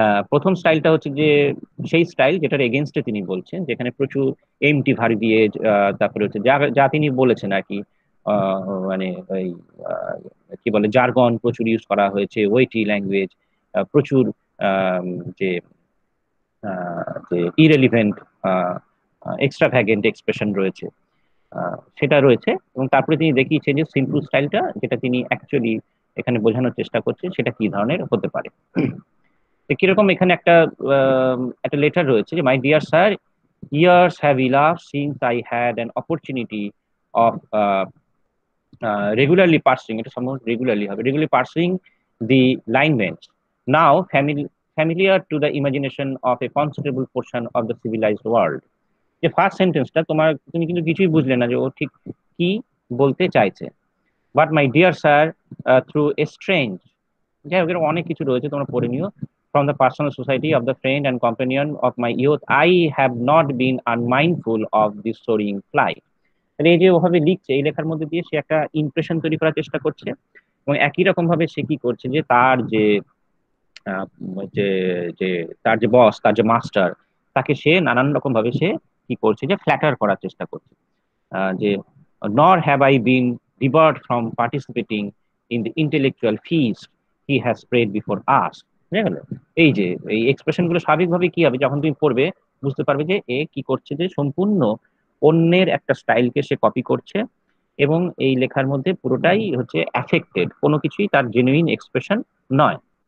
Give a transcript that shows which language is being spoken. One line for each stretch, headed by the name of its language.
Bangla: প্রথম স্টাইলটা হচ্ছে যে সেই স্টাইল যেটার এগেনস্টে তিনি বলছেন, যেখানে প্রচুর এমটি ভার্বিয়েজ, তারপরে হচ্ছে যা যা তিনি বলেছেন আর কি, মানে ওই আহ, কি বলে জার্গন প্রচুর ইউজ করা হয়েছে, ওয়েটি ল্যাঙ্গুয়েজ, প্রচুর আম, যে যে ইরেলিভেন্ট এক্সট্রাভ্যাগেন্ট এক্সপ্রেশন রয়েছে, সেটা রয়েছে। এবং তারপরে তিনি দেখিয়েছেন যে সিম্পল স্টাইলটা, যেটা তিনি অ্যাকচুয়ালি এখানে বোঝানোর চেষ্টা করছেন, সেটা কি ধরনের হতে পারে। তো কিরকম এখানে একটা লেটার রয়েছে যে,
English: my dear sir, years have elapsed since I had an opportunity of regularly parsing,
Bangla: এটা সম্ভবত রেগুলারলি হবে,
English: regularly parsing the lineaments, now familiar to the imagination of a considerable portion of the civilized world।
Bangla: যে first সেন্টেন্সটা তুমি কিন্তু কিছুই বুঝলে না যে ও ঠিক কি বলতে চাইছে।
English: but my dear sir, through a strange,
Bangla: যাই হোক এরকম অনেক কিছু রয়েছে, তোমরা পড়ে নিও।
English: From the personal society of the friend and companion of my youth, I have not been unmindful of this soaring flight।
Bangla: এই যে ওভাবে লিখছে, এই লেখার মধ্যে দিয়ে সে একটা ইমপ্রেশন তৈরি করার চেষ্টা করছে, এবং একই রকম ভাবে সে কি করছে যে তার আহ, যে যে তার যে বস, তার যে মাস্টার, তাকে সে নানান রকম ভাবে সে কি করছে যে ফ্ল্যাটার করার চেষ্টা করছে।
English: যে nor have I been debarred from participating in the intellectual feast he has spread before us।
Bangla: বুঝা গেল? এই যে এই এক্সপ্রেশন গুলো স্বাভাবিকভাবে কি হবে, যখন তুমি পড়বে বুঝতে পারবে যে এ কি করছে, যে সম্পূর্ণ অন্যের একটা স্টাইলকে সে কপি করছে, এবং এই লেখার মধ্যে পুরোটাই হচ্ছে অ্যাফেক্টেড, কোনো কিছুই তার জেনুইন এক্সপ্রেশন নয়।